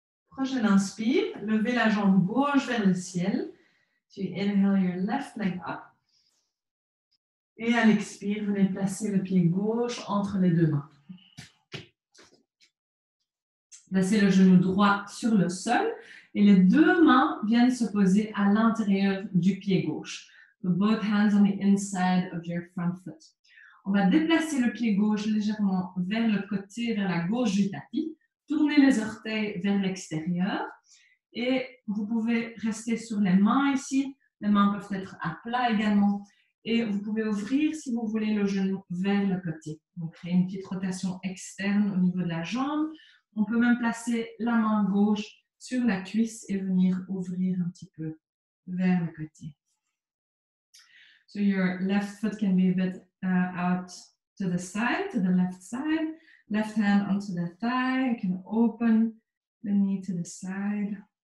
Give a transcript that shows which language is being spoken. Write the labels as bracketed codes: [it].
[fr] Prochaine inspire, levez la jambe gauche vers le ciel. [en] Tu inhale your left leg up. [fr] Et à l'expire, venez placer le pied gauche entre les deux mains. Placez le genou droit sur le sol et les deux mains viennent se poser à l'intérieur du pied gauche. [en] So both hands on the inside of your front foot. [fr] On va déplacer le pied gauche légèrement vers le côté, vers la gauche du tapis. Tournez les orteils vers l'extérieur et vous pouvez rester sur les mains ici. Les mains peuvent être à plat également. Et vous pouvez ouvrir, si vous voulez, le genou vers le côté. Donc, créer une petite rotation externe au niveau de la jambe. On peut même placer la main gauche sur la cuisse et venir ouvrir un petit peu vers le côté. [en] So your left foot can be a bit out to the side, to the left side. Left hand onto the thigh. You can open the knee to the side.